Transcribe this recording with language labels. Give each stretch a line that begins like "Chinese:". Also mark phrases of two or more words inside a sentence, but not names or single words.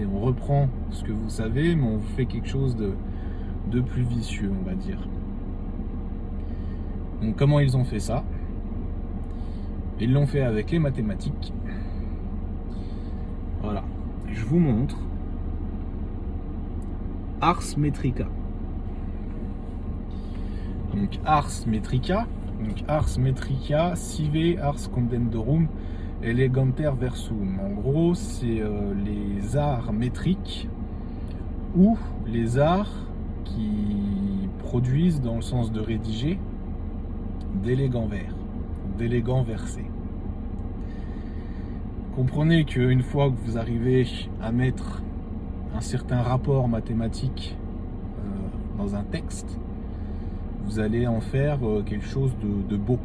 French: On reprend ce que vous savez, mais on fait quelque chose de plus vicieux, on va dire. Donc comment ils ont fait ça? Ils l'ont fait avec les mathématiques. Voilà, je vous montre.
Latin: Ars Metrica. Donc Ars Metrica, sive ars condendorum eleganter versum.
French: En gros, c'est les arts métriques ou les arts qui produisent, dans le sens de rédiger, d'élégants vers, d'élégants versets. Comprenez qu'une fois que vous arrivez à mettre un certain rapport mathématique dans un texte, vous allez en faire quelque chose de beau.